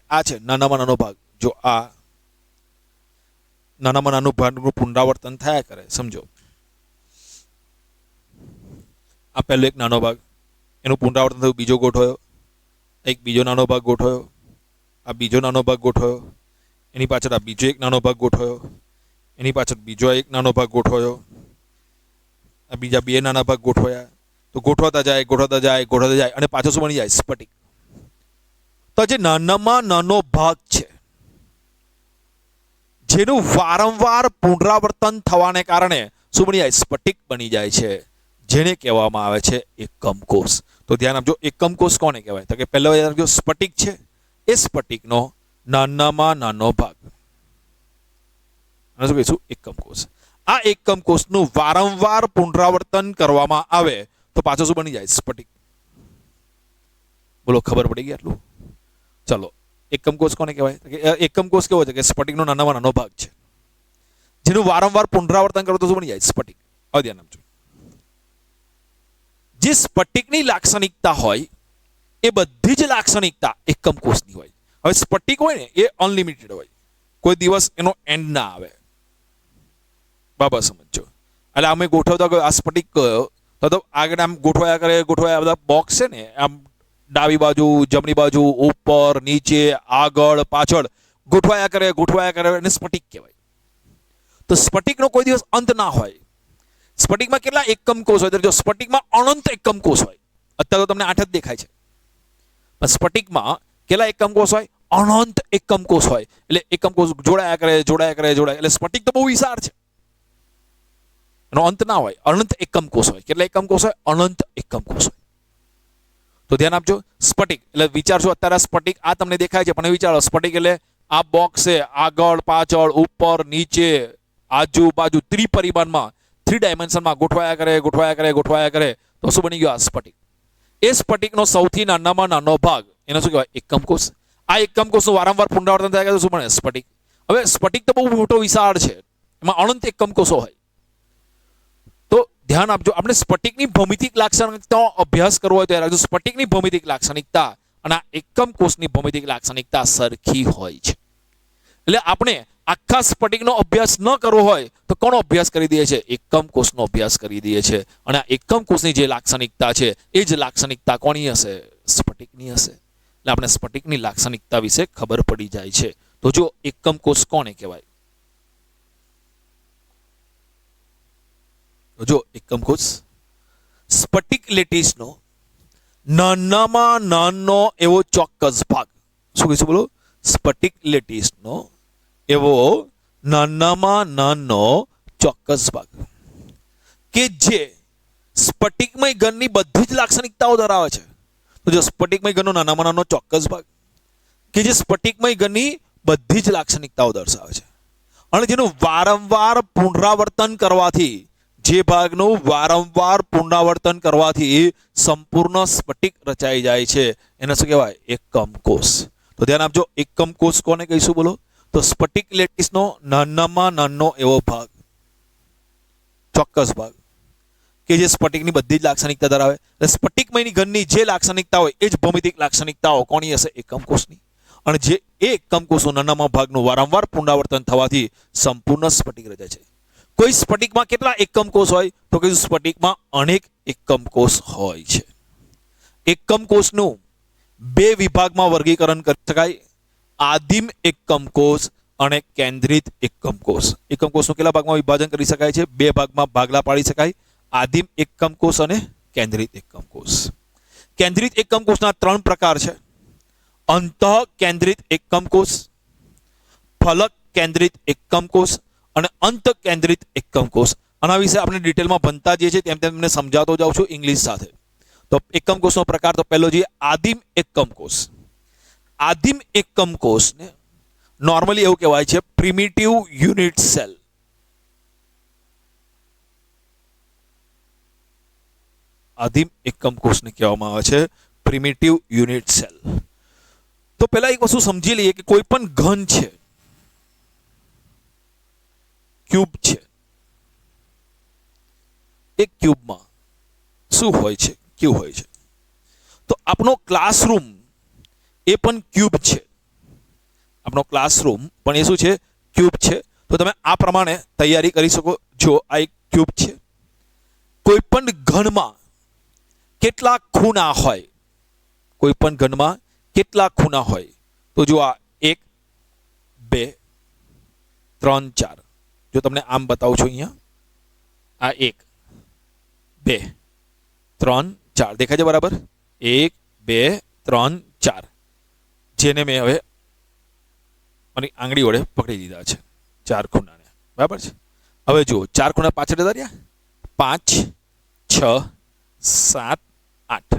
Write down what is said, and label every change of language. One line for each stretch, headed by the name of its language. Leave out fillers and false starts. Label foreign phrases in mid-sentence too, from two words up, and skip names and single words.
Gujarati: આ છે નાનામાં નાનો ભાગ। જો આ નાનામાં નાનું ભાગનું પુનરાવર્તન થયા કરે, સમજો આ પહેલો એક નાનો ભાગ, એનું પુનરાવર્તન થયું, બીજો ગોઠવ્યો, એક બીજો નાનો ભાગ ગોઠવ્યો, આ બીજો નાનો ભાગ ગોઠવ્યો, એની પાછળ આ બીજો એક નાનો ભાગ ગોઠવ્યો, એની પાછળ બીજો એક નાનો ભાગ ગોઠવ્યો, બીજા બે નાના ભાગ ગોઠવાયા તો ગોઠવાતા જાય ગોઠવાતા જાય ગોઠવાતા જાય અને પાછો શું બની જાય સ્ફટિક। તો જે નાનામાં નાનો ભાગ છે જેનું વારંવાર પુનરાવર્તન થવાને કારણે શું બની જાય સ્ફટિક બની જાય છે જેને કહેવામાં આવે છે એકમ કોષ। તો ધ્યાન આપજો એકમ કોષ કોને કહેવાય તો કે પહેલો યાદ રાખજો સ્ફટિક છે એ સ્ફટિકનો નાનામાં નાનો ભાગ આને શું કહીશું એકમ કોષ। આ એકમ કોષનું વારંવાર પુનરાવર્તન કરવામાં આવે તો પાછો શું બની જાય સ્ફટિક। બોલો ખબર પડી ગઈ આટલું। ચલો એકમ કોષ કોને કહેવાય એકમ કોષ કેવો છે કે સ્ફટિકનો નાનામાં નાનો ભાગ છે જેનું વારંવાર પુનરાવર્તન કરો તો શું બની જાય સ્ફટિક। હવે ધ્યાન આપજો જે સ્ફટિકની લાક્ષણિકતા હોય એ બધી જ લાક્ષણિકતા એકમ કોષની હોય। હવે સ્ફટિક હોય ને એ અનલિમિટેડ હોય કોઈ દિવસ એનો એન્ડ ના આવે। બાબા સમજો એટલે અમે ગોઠવતા આ સ્ફટિક કયો તો આગળ આમ ગોઠવાયા કરે ગોઠવાયા બધા બોક્સ છે ને આમ ડાબી બાજુ જમણી બાજુ ઉપર નીચે આગળ પાછળ ગોઠવાયા કરે અને સ્ફટિક કહેવાય। તો સ્ફટિકનો કોઈ દિવસ અંત ના હોય। સ્ફટિકમાં કેટલા એકમ કોષ હોય? જો સ્ફટિકમાં અનંત એકમ કોષ હોય। અત્યારે તો તમને 8 જ દેખાય છે પણ સ્ફટિકમાં કેટલા એકમ કોષ હોય? અનંત એકમ કોષ હોય। એટલે એકમ કોષ જોડાયા કરે એટલે સ્ફટિક તો બહુ વિશાળ છે એનો અંત ના હોય। અનંત એકમ કોષ હોય। કેટલા એકમ કોષ હોય? અનંત એકમ કોષ હોય। તો ધ્યાન આપજો સ્ફટિક એટલે વિચારશો અત્યારે સ્ફટિક આ તમને દેખાય છે પણ વિચારો સ્ફટિક એટલે આ બોક્સ છે આગળ પાછળ ઉપર નીચે આજુબાજુ ત્રિપરિમાણમાં 3 ડાયમેન્શનમાં ગોઠવાયા કરે તો શું બની ગયો આ સ્ફટિક। એ સ્ફટિકનો સૌથી નાનામાં નાનો ભાગ એને શું કહેવાય? એકમ કોષ। આ એકમ કોષનું વારંવાર પુનરાવર્તન થાય તો શું બને? સ્ફટિક। હવે સ્ફટિક તો બહુ મોટો વિશાળ છે એમાં અનંત એકમ કોષો હોય। ધ્યાન આપજો આપણે સ્ફટિકની ભૌમિતિક લાક્ષણિકતાઓ અભ્યાસ કરવો હોય તો યાદ રાખજો સ્ફટિકની ભૌમિતિક લાક્ષણિકતા અને એકમ કોષની ભૌમિતિક લાક્ષણિકતા સરખી હોય છે। એટલે આપણે આખા સ્ફટિકનો અભ્યાસ ન કરવો હોય તો કોનો અભ્યાસ કરી દઈએ છે? એકમ કોષનો અભ્યાસ કરી દઈએ છે અને આ એકમ કોષની જે લાક્ષણિકતા છે એ જ લાક્ષણિકતા કોની હશે? સ્ફટિકની હશે। એટલે આપણે સ્ફટિકની લાક્ષણિકતા વિશે ખબર પડી જાય છે। તો જો એકમ કોષ કોને કહેવાય? જો એકમ કોષ સ્ફટિક લેટિસનો નાનામાં નાનો એવો ચોક્કસ ભાગ શું કહીશું બોલો? સ્ફટિક લેટિસનો એવો નાનામાં નાનો ચોક્કસ ભાગ કે જે સ્ફટિકમય ઘનની બધી જ લાક્ષણિકતાઓ ધરાવે છે। તો જો સ્ફટિકમય ઘનનો નાનામાં નાનો ચોક્કસ ભાગ કે જે સ્ફટિકમય ઘનની બધી જ લાક્ષણિકતાઓ દર્શાવે છે અને જેનું વારંવાર પુનરાવર્તન કરવાથી જે ભાગનુ વારંવાર પુનરાવર્તન કરવાથી સંપૂર્ણ સ્ફટિક રચાઈ જાય છે એને શું કહેવાય? એકમ કોષ। તો ધ્યાન આપજો એકમ કોષ કોને કહીશું બોલો? તો સ્ફટિક લેટિસનો નાનામાં નાનો એવો ભાગ ચોક્કસ ભાગ કે જે સ્ફટિકની બધી જ લાક્ષણિકતા ધરાવે। સ્ફટિકમયની ઘનની જે લાક્ષણિકતા હોય એ જ ભૌમિતિક લાક્ષણિકતાઓ કોની હશે? એકમ કોષની। અને જે એકમ કોષનો નાનામાં ભાગનું વારંવાર પુનરાવર્તન થવાથી સંપૂર્ણ સ્ફટિક રચાય છે। કોઈ સ્ફટિક માં કેટલા એકમ કોષ હોય? તો કે સ્ફટિક માં અનેક એકમ કોષ હોય છે। એકમ કોષનુ બે વિભાગ માં વર્ગીકરણ કરી શકાય। આદિમ એકમ કોષ અને કેન્દ્રિત એકમ કોષ। એકમ કોષનુ કેટલા ભાગ માં વિભાજન કરી શકાય છે? બે ભાગ માં ભાગલા પાડી શકાય। આદિમ એકમ કોષ અને કેન્દ્રિત એકમ કોષ। કેન્દ્રિત એકમ કોષના 3 પ્રકાર છે। અંતઃ કેન્દ્રિત એકમ કોષ, ફલક કેન્દ્રિત એકમ કોષ અને અંત કેન્દ્રિત એકમ કોષ। આના વિશે આપણે ડિટેલમાં ભણતા જઈએ છીએ તેમ તેમ તમને સમજાવતો જાઉં છું ઇંગ્લિશ સાથે। તો એકમ કોષનો પ્રકાર તો પહેલો જોઈએ આદિમ એકમ કોષ। આદિમ એકમ કોષને નોર્મલી એવું કહેવાય છે
English: primitive unit cell.
Gujarati: આદિમ એકમ કોષને કહેવામાં આવે છે
English: primitive unit cell.
Gujarati: તો પહેલા એક વસ્તુ સમજી લઈએ કે કોઈ પણ ઘન છે ક્યુબ છે એક ક્યુબ માં શું હોય છે? ક્યુબ હોય છે। તો આપણો ક્લાસરૂમ એ પણ ક્યુબ છે। આપણો ક્લાસરૂમ પણ એ શું છે? ક્યુબ છે। તો તમે આ પ્રમાણે તૈયારી કરી શકો। જો આ એક ક્યુબ છે કોઈ પણ ઘન માં કેટલા ખૂણા હોય? કોઈ પણ ઘન માં કેટલા ખૂણા હોય? તો જો આ 1 2 3 4 જો તમને આમ બતાવું છું અહીંયા આ 1 2 3 4 દેખાય છે બરાબર? 1 2 3 4 જેને મેં હવે મારી આંગળી વડે પકડી દીધા છે 4 ખૂણાને, બરાબર છે? હવે જુઓ 4 ખૂણા પાછળ જતા રહ્યા, 5 6 7 8.